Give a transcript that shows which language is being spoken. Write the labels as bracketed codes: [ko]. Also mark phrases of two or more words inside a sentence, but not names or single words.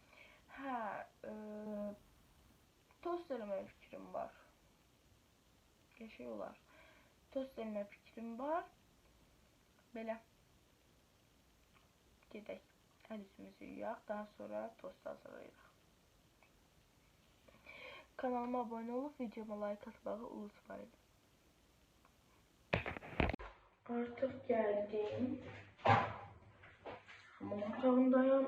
[az] Tost eləmək fikrim var. Qəşəng olar. Tost eləmək fikrim var. Belə. Gedək. Əl üzümüzü yuyaq. Daha sonra tost hazırlayırıq. [tr] Kanalıma abone olup videoma like atmayı unutmayın. Artık geldim. [az] Hamam otağındayım.